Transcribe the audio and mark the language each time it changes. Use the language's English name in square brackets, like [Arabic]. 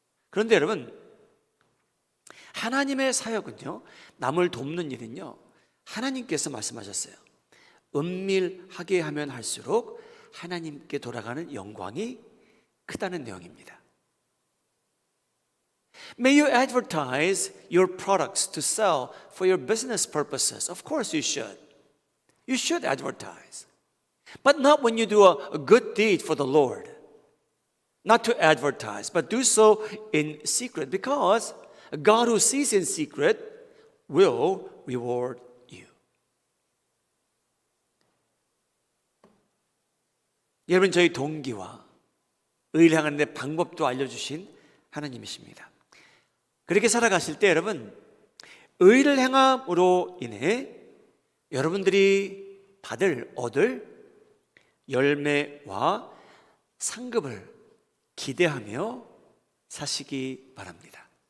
[Korean] 그런데 여러분, 하나님의 사역은요, 남을 돕는 일은요, 하나님께서 말씀하셨어요. 은밀하게 하면 할수록 하나님께 돌아가는 영광이 크다는 내용입니다. [English] May you advertise your products to sell for your business purposes. Of course you should. You should advertise. But not when you do a good deed for the Lord. Not to advertise, but do so in secret, because God who sees in secret will reward you. [Korean] 여러분, 저희 동기와 의를 향하는 데 방법도 알려주신 하나님이십니다. 그렇게 살아가실 때 여러분, 의를 행함으로 인해 여러분들이 얻을 열매와 상급을 기대하며 사시기 바랍니다.